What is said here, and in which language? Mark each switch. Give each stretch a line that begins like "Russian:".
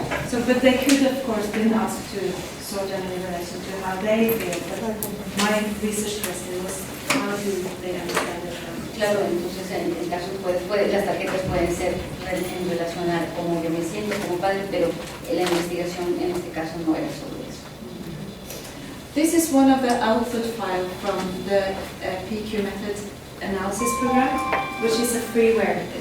English: So, but they could, of course, been asked to sort them in relation to how they feel. But my research question was, how do they understand it?
Spanish: Claro, entonces en el caso las tarjetas pueden ser en relación a cómo yo me siento como padre, pero la investigación en este caso no era sobre eso.
English: This is one of the output file from the PQ method analysis program, which is a freeware.